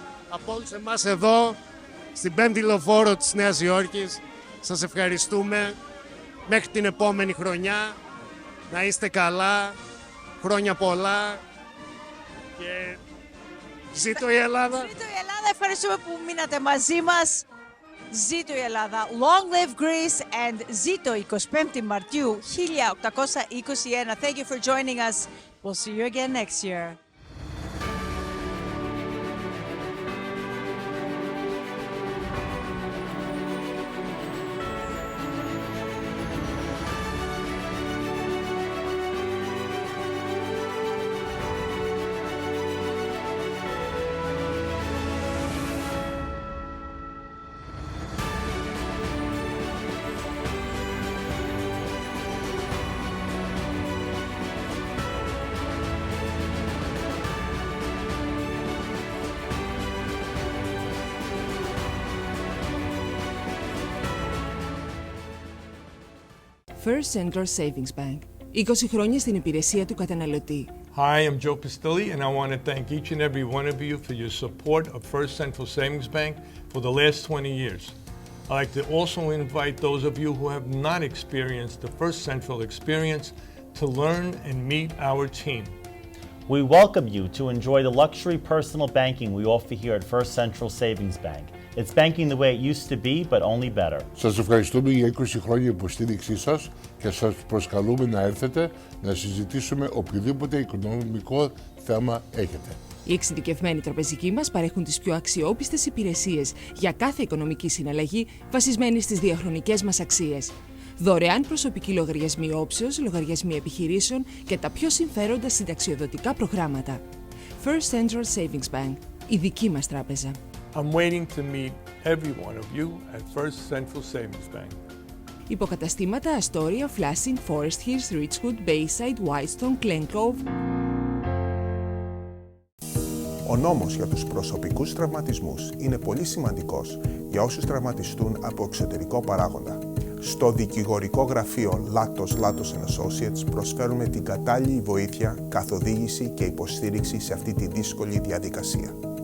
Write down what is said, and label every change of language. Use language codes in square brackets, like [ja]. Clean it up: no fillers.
[el] Από όλους εμάς εδώ, στην 5η λεωφόρο της Νέας Υόρκης, σας ευχαριστούμε. Μέχρι την επόμενη χρονιά, να είστε καλά, χρόνια πολλά και ζήτω η Ελλάδα. Ζήτω η Ελλάδα, ευχαριστούμε που μείνατε μαζί μας. Ζήτω η Ελλάδα. [en] Long live Greece and [el] ζήτω 25 Μαρτίου 1821. [en] Thank you for joining us. We'll see you again next year. First Central Savings Bank. [el] 20 χρόνια στην υπηρεσία του καταναλωτή. [en] Hi, I'm Joe Pistilli, and I want to thank each and every one of you for your support of First Central Savings Bank for the last 20 years. I'd like to also invite those of you who have not experienced the First Central experience to learn and meet our team. We welcome you to enjoy the luxury personal banking we offer here at First Central Savings Bank. It's banking the way it used to be, but only better. [el] Σας ευχαριστούμε για 20 χρόνια υποστήριξή σας και σας προσκαλούμε να έρθετε να συζητήσουμε οποιοδήποτε οικονομικό θέμα έχετε. Οι εξειδικευμένοι τραπεζικοί μας παρέχουν τις πιο αξιόπιστες υπηρεσίες για κάθε οικονομική συναλλαγή βασισμένη στις διαχρονικές μας αξίες. Δωρεάν προσωπικοί λογαριασμοί όψεως, λογαριασμοί επιχειρήσεων και τα πιο συμφέροντα συνταξιοδοτικά προγράμματα. First Central Savings Bank, η δική μας τράπεζα. [en] I'm waiting to meet every one of you at First Central Savings Bank. [el] Υποκαταστήματα Astoria, Flushing, Forest Hills, Richwood, Bayside, Whitestone, Glen Cove. Ο νόμος για τους προσωπικούς τραυματισμούς είναι πολύ σημαντικός για όσους τραυματιστούν από εξωτερικό παράγοντα. Στο δικηγορικό γραφείο Latos Associates προσφέρουμε την κατάλληλη βοήθεια, καθοδήγηση και υποστήριξη σε αυτή τη δύσκολη διαδικασία.